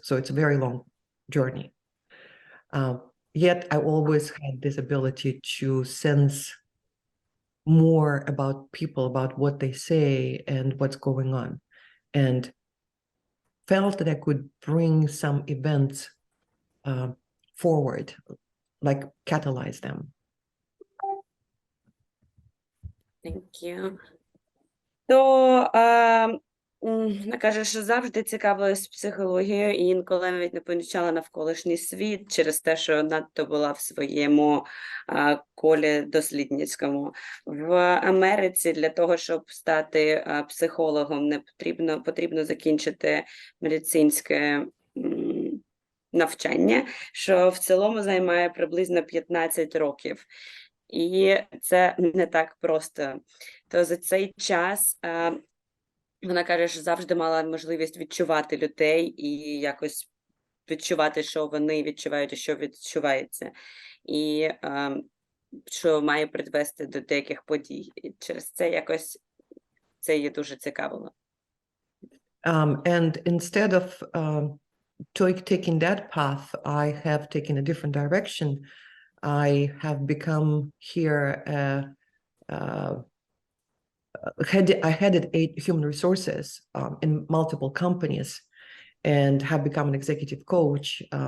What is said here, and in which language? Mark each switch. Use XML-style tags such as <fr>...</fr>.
<en>So it's a very long journey. Yet I always had this ability to sense more about people, about what they say and what's going on, and felt that I could bring some events forward, like catalyze them. Thank you.</en> <uk>То вона каже, що завжди цікавилась психологією, і інколи навіть не помічала навколишній світ через те, що надто була в своєму колі дослідницькому. В Америці для того, щоб стати психологом, потрібно закінчити медицинське навчання, що в цілому займає приблизно 15 років. І це не так просто. То за цей час вона каже, що завжди мала можливість відчувати людей і якось відчувати, що вони відчувають і що відчувається. І що має призвести до деяких подій. І через це якось це її дуже цікавило.</uk> <en>And instead of taking that path, I have taken a different direction. I have become here I headed 8 human resources in multiple companies and have become an executive coach.</en>